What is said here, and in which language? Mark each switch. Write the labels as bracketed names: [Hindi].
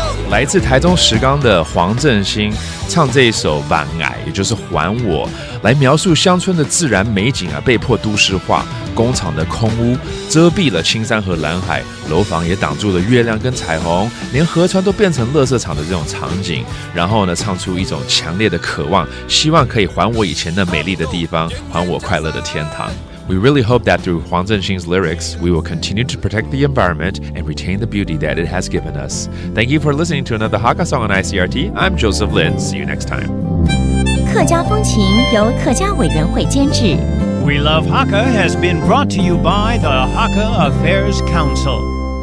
[Chinese] 来自台中石冈的黄振兴唱这一首《ban ngai》，也就是还我，来描述乡村的自然美景被迫都市化，工厂的空污遮蔽了青山和蓝海，楼房也挡住了月亮跟彩虹，连河川都变成垃圾场的这种场景。然后呢，唱出一种强烈的渴望，希望可以还我以前的美丽的地方，还我快乐的天堂。 [English] We really hope that through Huang Zhenxing's lyrics, we will continue to protect the environment and retain the beauty that it has given us. Thank you for listening to another Hakka song on ICRT. I'm Joseph Lin. See you next time. [Chinese] 客家风情由客家委员会监制。 [English] We Love Hakka has been brought to you by the Hakka Affairs Council.